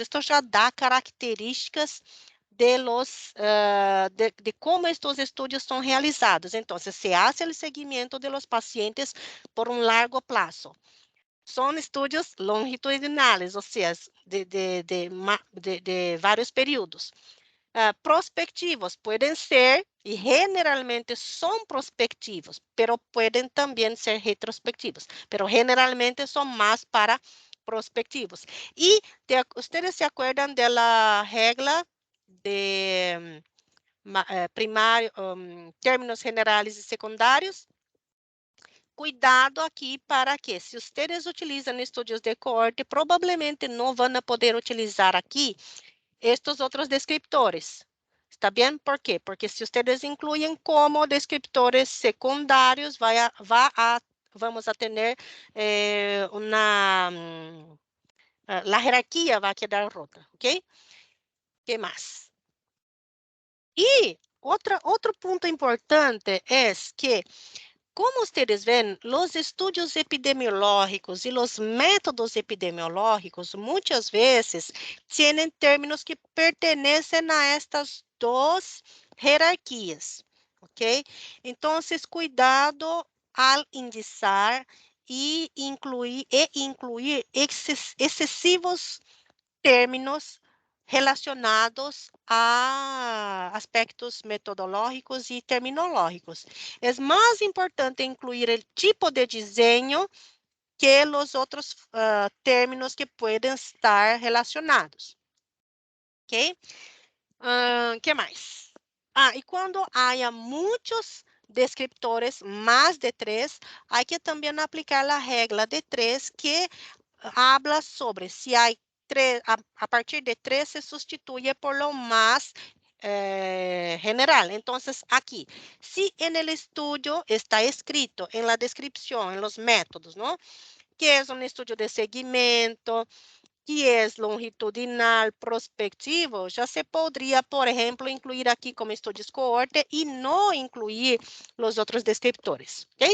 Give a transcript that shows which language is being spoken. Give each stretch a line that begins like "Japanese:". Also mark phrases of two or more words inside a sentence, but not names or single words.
Spanish: Esto ya da características de cómo estos estudios son realizados. Entonces, se hace el seguimiento de los pacientes por un largo plazo. Son estudios longitudinales, o sea, de vários períodos. Prospectivos pueden ser, y generalmente son prospectivos, pero pueden también ser retrospectivos, pero generalmente son más para prospectivos. Y ustedes se acuerdan de la regla de primario, términos generales y secundarios?
Portuguese: Cuidado aqui para que, se ustedes utilizam
Spanish: estudios de cohorte,
Portuguese: provavelmente não vão poder utilizar aqui estes outros descriptores. ¿Está bem? ¿Por quê? Porque se ustedes incluem como descriptores secundários, vamos a ter a hierarquia vai quedar rota, ¿ok? Que mais? E outro ponto importante é que,
Spanish: como ustedes ven, los estudios epidemiológicos y los métodos epidemiológicos muchas veces tienen términos que pertenecen a estas dos jerarquías, ¿ok? Entonces, cuidado al indizar e incluir excesivos términos relacionados a aspectos metodológicos e terminológicos.
Portuguese: É mais importante incluir o tipo de desenho que os outros términos que podem estar relacionados. Ok? Que mais? E quando há muitos descriptores, mais de 3, há que também aplicar a regra de 3,
Spanish: que habla sobre si hay tres, a partir de 3 se sustituye por lo más general. Entonces, aquí, si en el estudio está escrito en la descripción, en los métodos, ¿no? Que es un estudio de seguimiento, que es longitudinal, prospectivo, ya se podría, por ejemplo, incluir aquí como estudios cohorte y no incluir los otros descriptores, ¿ok?